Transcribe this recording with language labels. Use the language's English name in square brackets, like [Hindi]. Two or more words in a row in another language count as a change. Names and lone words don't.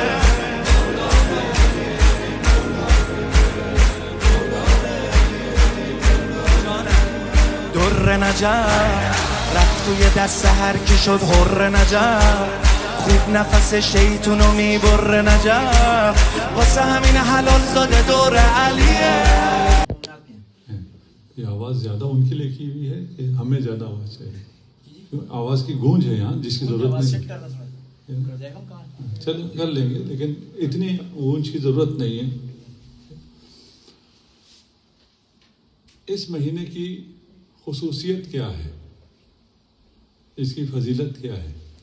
[Persian] در نجف رفت توی دست هر کی شد حر نجف خوب نفس شیطونو میبره نجف واسه همین حلال زاده دور علیه. [Urdu] یہ آواز زیادہ ان کے لیے کی ہوئی ہے کہ ہمیں زیادہ آواز چاہیے. آواز کی گونج ہے یہاں جس کی ضرورت نہیں. چلو کر لیں گے لیکن اتنی گونج کی ضرورت نہیں ہے. اس مہینے کی خصوصیت کیا ہے, اس کی فضیلت کیا ہے؟